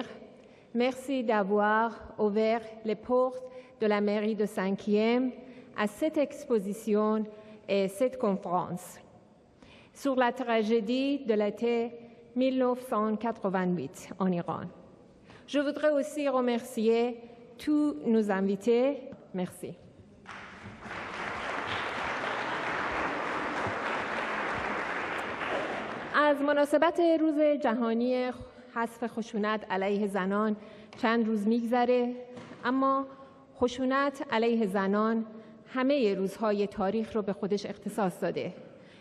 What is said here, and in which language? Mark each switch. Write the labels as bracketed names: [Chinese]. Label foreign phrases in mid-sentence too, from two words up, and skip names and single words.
[French] Merci d'avoir ouvert les portes de la mairie de 5e à cette exposition et cette conférence sur la tragédie de l'été 1988 en Iran. Je voudrais aussi remercier tous nos invités. Merci. [Persian] از مناسبت روز جهانی حذف خشونت علیه زنان چند روز میگذره، اما خشونت علیه زنان همه روزهای تاریخ رو به خودش اختصاص داده.